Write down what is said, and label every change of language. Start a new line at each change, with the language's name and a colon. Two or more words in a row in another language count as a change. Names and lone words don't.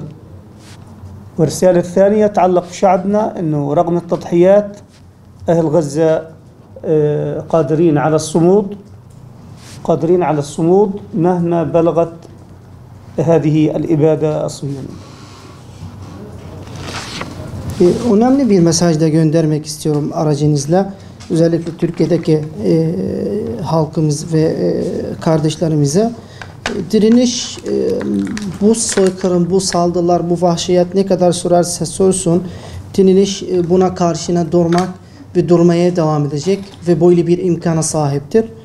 Arabic: والرسالة الثانية تتعلق بشعبنا، أنه رغم التضحيات أهل غزة قادرين على الصمود مهما بلغت هذه الإبادة الصهيونية.
Turkish: Önemli bir mesaj da göndermek istiyorum aracınızla. özellikle Türkiye'deki halkımız ve kardeşlerimize direniş, bu soykırım, bu saldırılar, bu vahşiyet ne kadar sürerse sürsün, direniş buna karşına durmak ve durmaya devam edecek ve böyle bir imkana sahiptir.